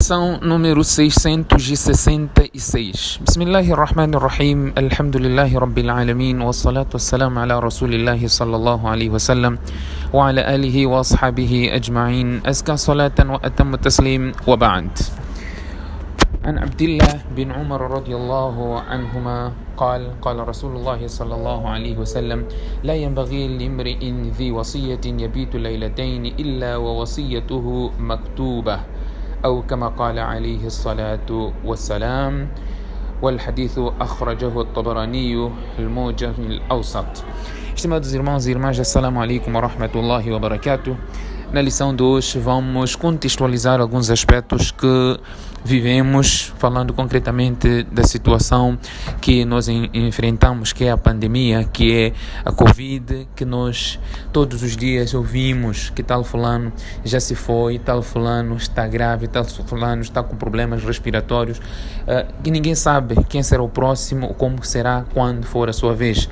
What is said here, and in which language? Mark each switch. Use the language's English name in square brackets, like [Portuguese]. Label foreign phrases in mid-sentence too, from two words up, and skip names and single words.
[Portuguese] Lição número 666. [Arabic] بسم الله الرحمن الرحيم. الحمد لله رب العالمين. والصلاة والسلام على رسول الله صلى الله عليه وسلم وعلى آله وأصحابه أجمعين. أزكى صلاة وأتم تسليم وبعد. عن عبد الله بن عمر رضي الله عنهما قال رسول الله صلى الله عليه وسلم لا ينبغي لامرئ ذي وصية يبيت ليلتين إلا ووصيته مكتوبة أو كما قال عليه الصلاة والسلام والحديث أخرجه الطبراني الموجم الأوسط. [Portuguese] Estimados irmãos e irmãs, [Arabic] السلام عليكم ورحمة الله وبركاته. [Portuguese] Na lição de hoje vamos contextualizar alguns aspectos que vivemos, falando concretamente da situação que nós enfrentamos, que é a pandemia, que é a Covid, que nós todos os dias ouvimos que tal fulano já se foi, tal fulano está grave, tal fulano está com problemas respiratórios, que ninguém sabe quem será o próximo, como será quando for a sua vez.